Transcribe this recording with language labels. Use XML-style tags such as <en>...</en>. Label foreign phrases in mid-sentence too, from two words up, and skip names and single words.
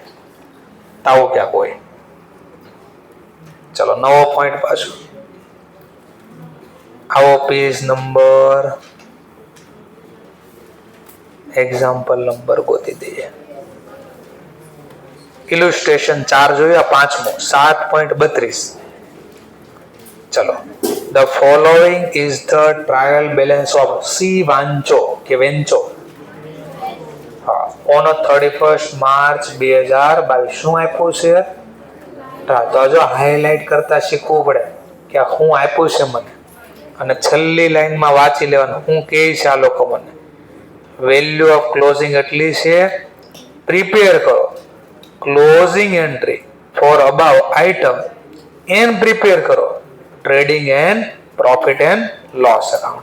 <gu>આવું ક્યાંક હોય. ચલો, નવો પોઈન્ટ પાછું આવો.</gu> <en>page number, example number</en> <gu>ગોતી દઈએ. ઇલુસ્ટ્રેશન 4 જોયા, 5મો 7.32. ચલો,</gu> <en>the following is the trial balance of C</en> <gu>વાંચો કે વેંચો. હા,</gu> <en>on 31st March 2022</en> <gu>શું આપ્યું છે? તો જો હાઇલાઇટ કરતા શીખવું પડે કે હું આપ્યું છે મને, અને છેલ્લી લાઈનમાં વાંચી લેવાનું હું કહે છે આ લોકો મને.</gu> <en>value of closing</en> <gu>એટલી છે,</gu> <en>prepare કરો closing entry for above item and prepare કરો trading and profit and loss account.</en>